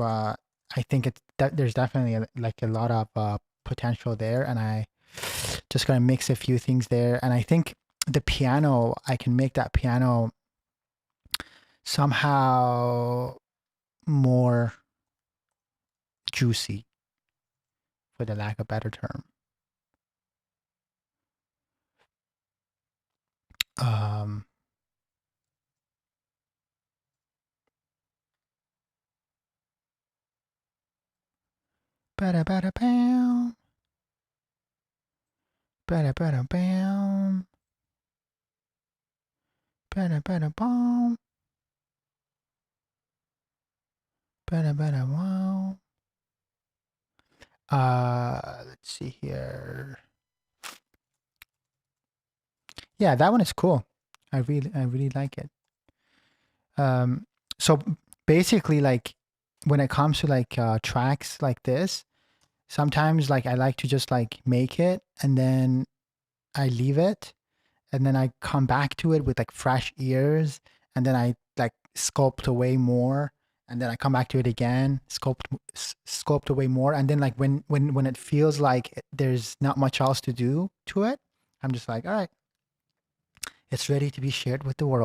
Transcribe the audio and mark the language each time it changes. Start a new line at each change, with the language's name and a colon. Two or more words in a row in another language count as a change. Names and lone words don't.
English: I think there's definitely like a lot of potential there, and Just gonna mix a few things there, and I think the piano, I can make that piano somehow more juicy, for the lack of a better term. Um, bada bada bam, bada bada bam, bada bada bam, bada bada wow. Let's see here. Yeah, that one is cool. I really like it. So basically, like when it comes to like tracks like this, sometimes like I like to just like make it and then I leave it and then I come back to it with like fresh ears and then I like sculpt away more and then I come back to it again, sculpt away more, and then like when it feels like there's not much else to do to it, I'm just like, all right, it's ready to be shared with the world.